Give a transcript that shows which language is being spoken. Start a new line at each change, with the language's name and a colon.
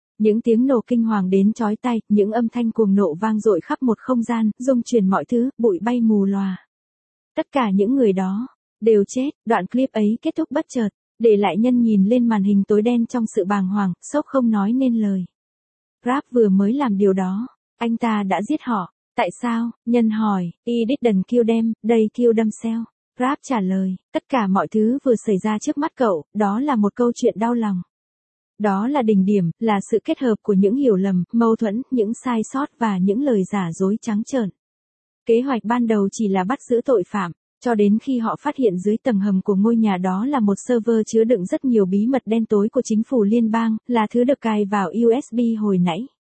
Vietnamese: Những tiếng nổ kinh hoàng đến chói tai, những âm thanh cuồng nổ vang dội khắp một không gian, rung chuyển mọi thứ, bụi bay mù lòa. Tất cả những người đó đều chết, đoạn clip ấy kết thúc bất chợt, để lại nhân nhìn lên màn hình tối đen trong sự bàng hoàng, sốc không nói nên lời. Rap vừa mới làm điều đó, anh ta đã giết họ. Tại sao? Nhân hỏi,
English: he didn't kill them, they killed themselves.
Vietnamese: Rap trả lời, tất cả mọi thứ vừa xảy ra trước mắt cậu, đó là một câu chuyện đau lòng. Đó là đỉnh điểm, là sự kết hợp của những hiểu lầm, mâu thuẫn, những sai sót và những lời giả dối trắng trợn. Kế hoạch ban đầu chỉ là bắt giữ tội phạm. Cho đến khi họ phát hiện dưới tầng hầm của ngôi nhà đó là một server chứa đựng rất nhiều bí mật đen tối của chính phủ liên bang, là thứ được cài vào USB hồi nãy.